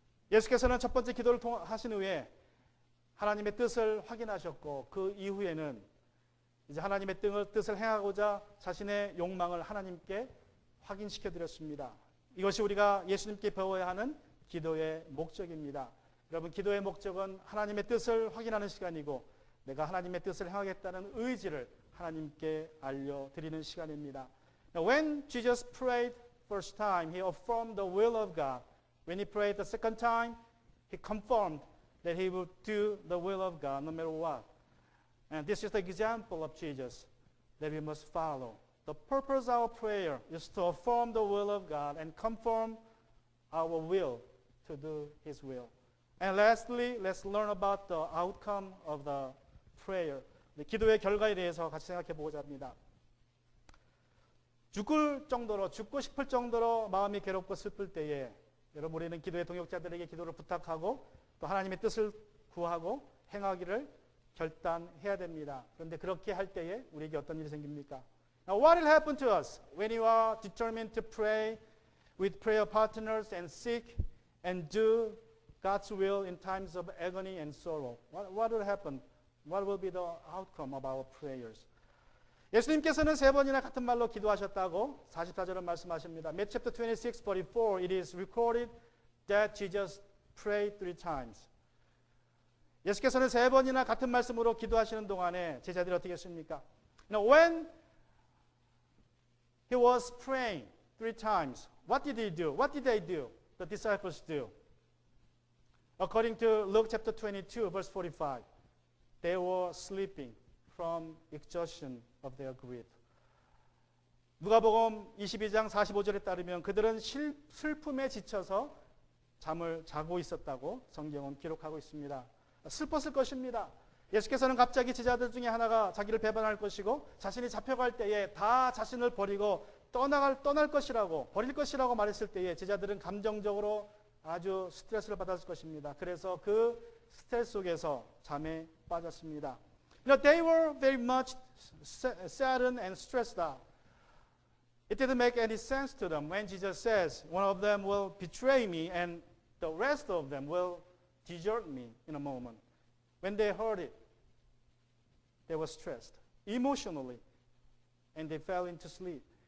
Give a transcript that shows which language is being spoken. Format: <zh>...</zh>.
<ko>예수께서는 첫 번째 기도를 하신 후에 하나님의 뜻을 확인하셨고 그 이후에는 이제 하나님의 뜻을 행하고자 자신의 욕망을 하나님께 확인시켜 드렸습니다. 이것이 우리가 예수님께 배워야 하는 기도의 목적입니다. 여러분, 기도의 목적은 하나님의 뜻을 확인하는 시간이고 내가 하나님의 뜻을 행하겠다는 의지를 하나님께 알려드리는 시간입니다.</ko> <en>Now, when Jesus prayed first time, he affirmed the will of God. When he prayed the second time, he confirmed that he would do the will of God no matter what. And this is the example of Jesus that we must follow. The purpose of our prayer is to affirm the will of God and confirm our will to do His will. And lastly, let's learn about the outcome of the prayer.</en> <ko>기도의 결과에 대해서 같이 생각해 보고자 합니다. 죽고 싶을 정도로 마음이 괴롭고 슬플 때에 여러분, 우리는 기도의 동역자들에게 기도를 부탁하고 또 하나님의 뜻을 구하고 행하기를 결단해야 됩니다. 그런데 그렇게 할 때에 우리에게 어떤 일이 생깁니까?</ko> <en>Now, what will happen to us when you are determined to pray with prayer partners and seek and do God's will in times of agony and sorrow? What will happen? What will be the outcome of our prayers?</en> <ko>예수님께서는 3번이나 같은 말로 기도하셨다고 44절은 말씀하십니다.</ko> <en>Matthew chapter 26, 44, it is recorded that Jesus prayed 3 times.</en> <ko>예수께서는 3번이나 같은 말씀으로 기도하시는 동안에 제자들이 어떻게 했습니까?</ko> <en>Now, when he was praying 3 times, what did he do? What did they do? The disciples do. According to Luke chapter 22, verse 45, they were sleeping from exhaustion of their grief.</en> <ko>누가복음 22장 45절에 따르면 그들은 슬픔에 지쳐서 잠을 자고 있었다고 성경은 기록하고 있습니다. 슬펐을 것입니다. 예수께서는 갑자기 제자들 중에 하나가 자기를 배반할 것이고 자신이 잡혀갈 때에 다 자신을 버리고 떠날 것이라고, 버릴 것이라고 말했을 때에 제자들은 감정적으로 아주 스트레스를 받았을 것입니다. 그래서 그 스트레스 속에서 잠에 빠졌습니다.</ko> <en>They were very much saddened and stressed out. It didn't make any sense to them when Jesus says, one of them will betray me and the rest of them will desert me in a moment. When they heard it, they were stressed emotionally and they fell into sleep.</en>